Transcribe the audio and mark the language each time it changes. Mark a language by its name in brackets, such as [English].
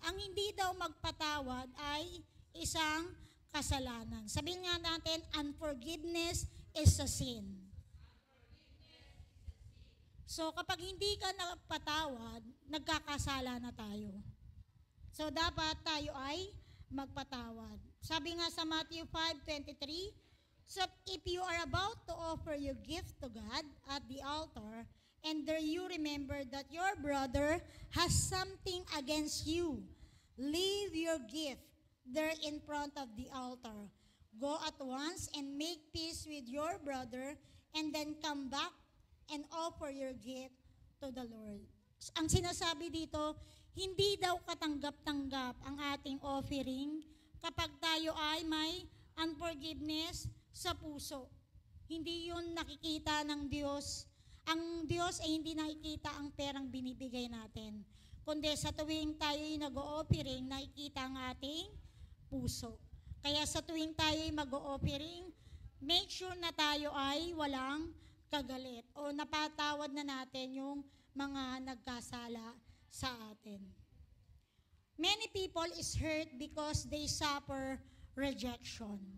[Filipino] Ang hindi daw magpatawad ay isang kasalanan. Sabihin nga natin, [English] unforgiveness is a sin. [Filipino] So kapag hindi ka nagpatawad, nagkakasala na tayo. So dapat tayo ay magpatawad. Sabi nga sa [English] Matthew 5:23, so if you are about to offer your gift to God at the altar, and there you remember that your brother has something against you, leave your gift there in front of the altar. Go at once and make peace with your brother, and then come back and offer your gift to the Lord. [Filipino] Ang sinasabi dito, hindi daw katanggap-tanggap ang ating offering kapag tayo ay may unforgiveness sa puso. Hindi yun nakikita ng Diyos. Ang Diyos ay hindi nakikita ang perang binibigay natin. Kundi sa tuwing tayo ay nag-o-offering, nakikita ang ating puso. Kaya sa tuwing tayo ay mag-o-offering, [English] make sure [Filipino] na tayo ay walang kagalit o napatawad na natin yung mga nagkasala sa atin. [English] Many people is hurt because they suffer rejection.